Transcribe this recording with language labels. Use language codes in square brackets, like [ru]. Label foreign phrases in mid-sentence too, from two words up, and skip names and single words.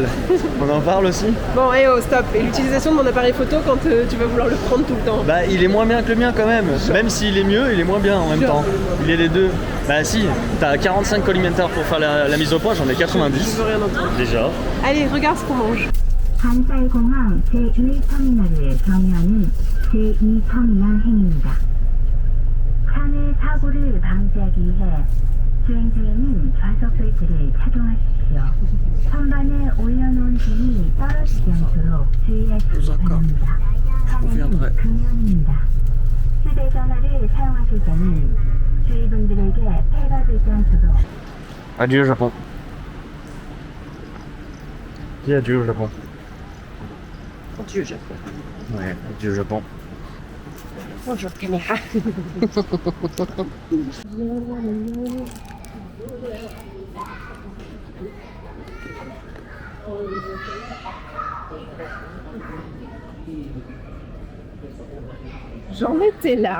[fr] On en parle aussi? Bon, stop. Et l'utilisation de mon appareil photo quand tu vas vouloir le prendre tout le temps. Bah il est moins bien que le mien quand même. Même s'il est mieux, il est moins bien en même temps. Il est les deux. Bah si, t'as 45 collimateurs pour faire la mise au point, j'en ai 90. Je veux rien entendre. Déjà. Allez, regarde ce qu'on mange. [ko] 관살공항 제1터미널을 경유하는 제2터미널 행입니다. 차내 사고를 방지하기 위해 주행 중에는 좌석 벨트를 착용하십시오. 선반에 올려놓은 짐이 떨어지지 않도록 주의하시기 바랍니다. 차량은 금연입니다. 휴대전화를 사용하실 때는 주위분들에게 폐가 되지 않도록 [fr] Adieu Japon. Dis adieu Japon. Adieu, Japon. Ouais, adieu Japon. Bonjour, caméra. J'en étais là.